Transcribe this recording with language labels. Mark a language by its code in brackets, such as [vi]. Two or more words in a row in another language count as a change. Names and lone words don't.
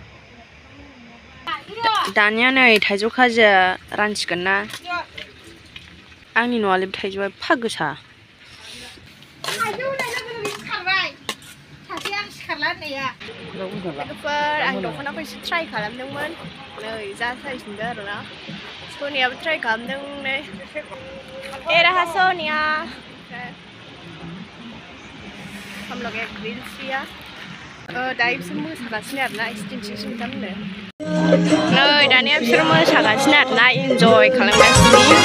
[brx] दानिया नै थाइजौ खाजिया रानसिगोन ना आंनि न'आलाय थाइजौआ एफा गोसा लोगोफोर आं दख'नाखौ एसे ट्राइ खालामदोंमोन नै जा साइजनिबो आरोना सनियाबो ट्राइ खालामदों नै ए रहा सोनिया [hi] हम लोग एक रील्स किया [brx] दायो बिसोर मोसागासिनो आरोना एसे दिन्थिनोसै नोंथांमोननो नै दानिया बिसोर मोसागासिनो आरोना इन्जय खालामगासिनो